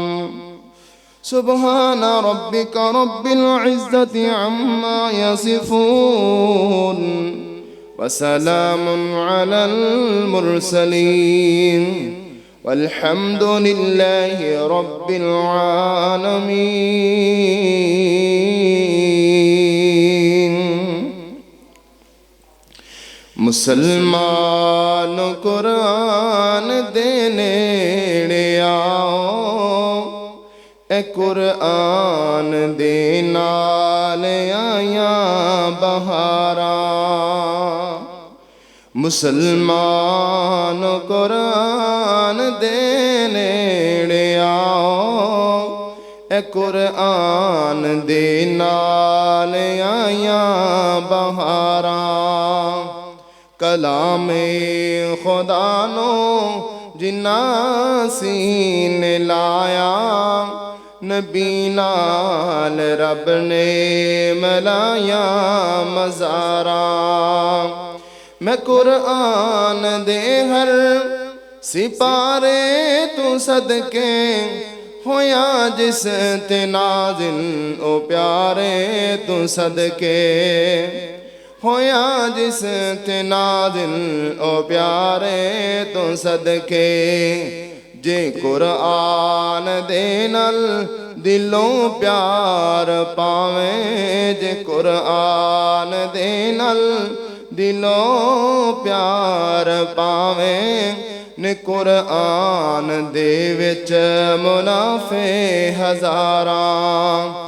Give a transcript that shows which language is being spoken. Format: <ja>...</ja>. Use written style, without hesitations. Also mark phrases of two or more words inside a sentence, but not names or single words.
<ar>سبحان ربك رب العزة عما يصفون وسلام على المرسلين والحمد لله رب العالمين.</ar> <pa>مسلمان قرآن دے نیڑے آؤ، اے قرآن دے نال آیاں بہاراں. مسلمان قرآن دے نیڑے آؤ، اے قرآن دے نال آیاں بہاراں. کلام خدا نو جنہ سینے لایا، نبی نال رب نے ملایا مزاراں. میں قرآن دے ہر سپارے تو صدقے ہویا جس تے نازل او پیارے تو صدقے ہویا جس تے نازل او پیارے تو صدقے. جے قرآن دے نال دلوں پیار پاویں، جے قرآن دے نال دلوں پیار پاویں، نے قرآن دے وچ منافع ہزاراں.</pa>